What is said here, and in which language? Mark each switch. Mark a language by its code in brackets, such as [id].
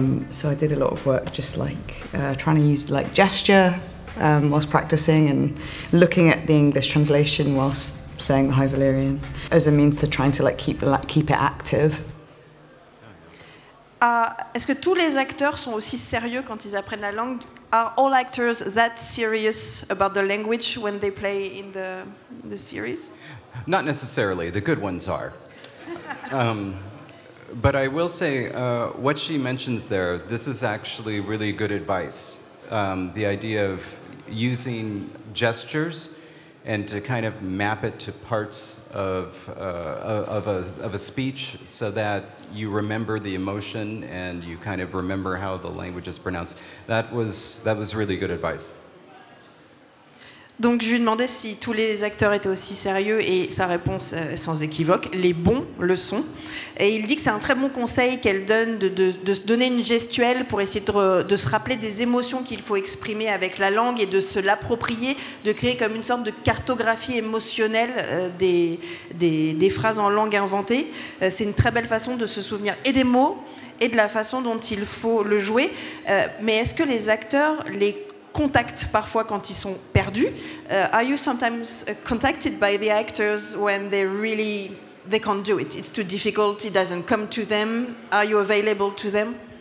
[en] So I did a lot of work just like trying to use like gesture whilst practicing and looking at the English translation whilst saying the High Valyrien as a means to trying to like keep it active. [fr] Est-ce que tous les acteurs sont aussi sérieux quand ils apprennent la langue? [en] Are all actors that serious about the language when they play in the series? Not necessarily. The good ones are. But I will say, what she mentions there, this is actually really good advice. The idea of using gestures and to kind of map it to parts of a speech so that you remember the emotion and you kind of remember how the language is pronounced. That was really good advice. [fr] Donc je lui demandais si tous les acteurs étaient aussi sérieux et sa réponse sans équivoque, les bons le sont. Et il dit que c'est un très bon conseil qu'elle donne de se donner une gestuelle pour essayer de se rappeler des émotions qu'il faut exprimer avec la langue et de se l'approprier, de créer comme une sorte de cartographie émotionnelle des phrases en langue inventée. C'est une très belle façon de se souvenir et des mots et de la façon dont il faut le jouer. Mais est-ce que les acteurs les contactent parfois quand ils sont perdus? Are you sometimes contacted by the actors when they can't do it? It's too difficult, it doesn't come to them. Are you available to them?